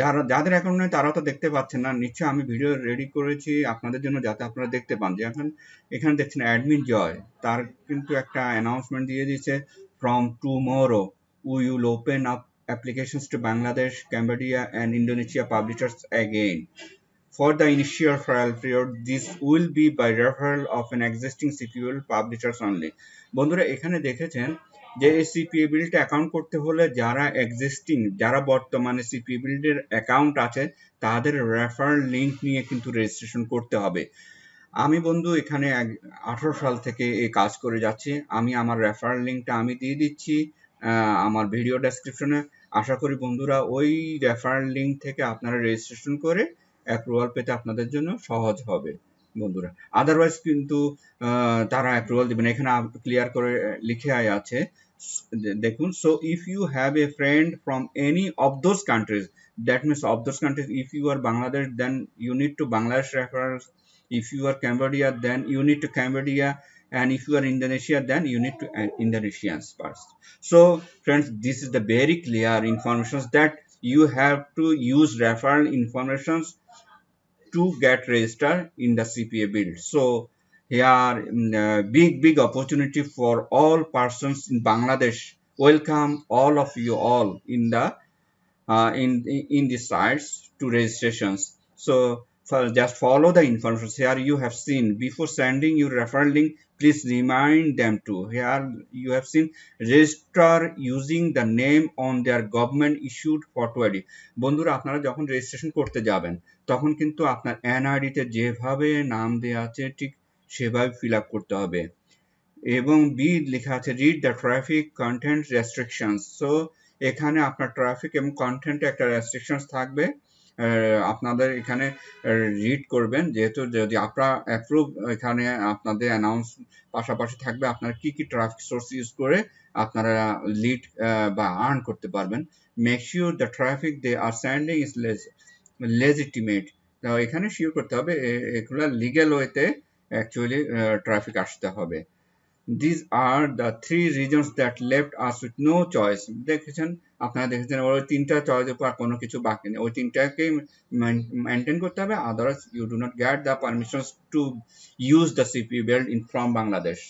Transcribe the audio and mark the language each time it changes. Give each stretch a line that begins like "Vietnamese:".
Bangla: যাদের অ্যাকাউন্ট নেই তারা তো দেখতে পাচ্ছেন না, নিশ্চয়ই আমি ভিডিও রেডি করেছি আপনাদের জন্য যাতে আপনারা দেখতে পান। যে এখন এখানে দেখছেন অ্যাডমিন জয়, তার কিন্তু একটা অ্যানাউন্সমেন্ট দিয়ে দিয়েছে,
English: From tomorrow we will open up applications to Bangladesh, Cambodia and Indonesia publishers again. For the initial trial period, this will be by referral of an existing CPABuild publishers only.
Bangla: বন্ধুরা, এখানে দেখেছেন যে এই CPABuild account করতে হলে যারা বর্তমানে CPABuild এর অ্যাকাউন্ট আছে তাদের রেফারেল লিংক নিয়ে কিন্তু রেজিস্ট্রেশন করতে হবে। আমি বন্ধু এখানে 18 সাল থেকে এই কাজ করে যাচ্ছি। আমি আমার রেফারেল লিংকটা আমি দিয়ে দিচ্ছি আমার ভিডিও ডেসক্রিপশনে। আশা করি বন্ধুরা ওই রেফারেল লিংক থেকে আপনারা রেজিস্ট্রেশন করে অ্যাপ্রুভাল পেতে আপনাদের জন্য সহজ হবে বন্ধুরা। আদারওয়াইজ কিন্তু তারা অ্যাপ্রুভাল দিবেন। এখানে ক্লিয়ার করে লিখে আছে, দেখুন,
English: So if you have a friend from any of those countries, that means of those countries, if you are Bangladesh then you need to Bangladesh referrals, if you are Cambodia then you need to Cambodia, and if you are Indonesia then you need to Indonesians first. So friends, this is the very clear information that you have to use referral informations to get registered in the CPABuild. So here big opportunity for all persons in Bangladesh. Welcome all of you all in the in the sites to registrations. So just follow the information. Here you have seen, before sending your referral link, please remind them to. Here you have seen, register using the name on their government issued photo ID.
Bangla: বন্ধুরা, আপনারা যখন registration করতে যাবেন তখন কিন্তু আপনার NID তে যেভাবে নাম দেওয়া আছে ঠিক সেভাবে ফিল আপ করতে হবে এবং বি লেখা আছে
English: Read the traffic content restrictions.
Bangla: So এখানে আপনার ট্রাফিক এবং কন্টেন্টে একটা রেস্ট্রিকশনস থাকবে, আপনাদের এখানে রিড করবেন, যেহেতু যদি আপনারা অ্যাপ্রুভ, এখানে আপনাদের অ্যানাউন্স পাশাপাশি থাকবে আপনারা কি কি ট্রাফিক সোর্স ইউজ করে আপনারা লিড বা আর্ন করতে পারবেন।
English: Make sure the traffic they are sending is legitimate.
Bangla: এখানে শিওর করতে হবে এগুলো লিগ্যাল ওয়েতে অ্যাকচুয়ালি ট্রাফিক আসতে হবে।
English: These are the three regions that left us with no choice.
Bangla: দেখেছেন, আপনারা দেখেছেন ওই তিনটা চয়েসের পর কোনো কিছু বাকি নেই, ওই তিনটাকে মেনটেন করতে হবে, otherwise
English: You do not get the permissions to use the CPABuild in from Bangladesh.